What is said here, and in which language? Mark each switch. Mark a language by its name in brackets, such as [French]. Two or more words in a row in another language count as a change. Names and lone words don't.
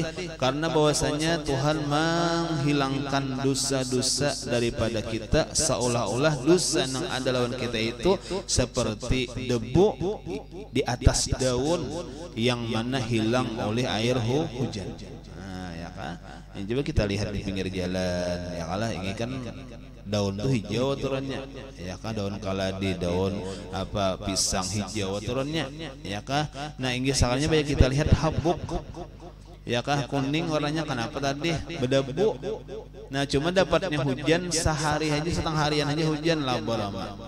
[Indonesian] Karena bahwasanya Tuhan menghilangkan dosa-dosa daripada kita, seolah-olah dosa yang ada lawan kita itu seperti debu di atas daun yang mana hilang oleh air hujan. Nah, ya kan? Ini coba kita lihat di pinggir jalan. Ya kalah ini kan daun tuh hijau turunnya, ya kah? Daun kaladi, daun apa pisang hijau turunnya, ya kah? [Banjar] Nah inggih sakalnya banyak kita lihat habuk, ya kah? [Indonesian] Kuning warnanya. Kenapa tadi? Berdebu. Nah cuma dapatnya hujan sehari aja, setengah harian aja hujan lama-lama.